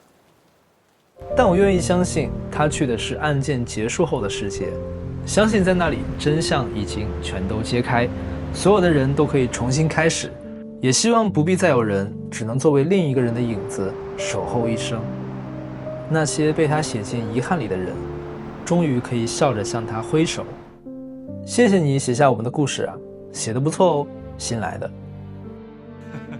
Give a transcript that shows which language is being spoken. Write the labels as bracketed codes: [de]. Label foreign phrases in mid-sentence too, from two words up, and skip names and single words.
[zh] 但我願意相信，他去的是案件結束後的世界，相信在那裡真相已經全都揭開，所有的人都可以重新開始，也希望不必再有人只能作為另一個人的影子守候一生。那些被他寫進遺憾裡的人，終於可以笑着向他揮手。謝謝你寫下我們的故事啊，寫得不錯哦，新來的。